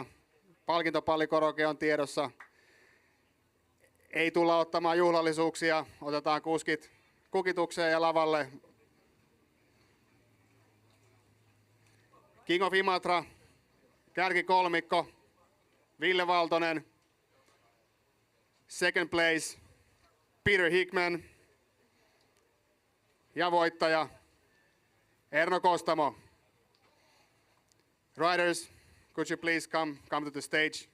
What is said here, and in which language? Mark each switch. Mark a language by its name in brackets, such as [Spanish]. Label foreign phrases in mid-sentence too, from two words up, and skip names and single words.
[Finnish] Palkintopallikoroke on tiedossa. Ei tulla ottamaan juhlallisuuksia. Otetaan kuskit kukitukseen ja lavalle. King of Imatra, kärkikolmikko, Ville Valtonen. [English] Second place, Peter Hickman. [Finnish] Ja voittaja, Erno Kostamo. [English] Riders, could you please come to the stage?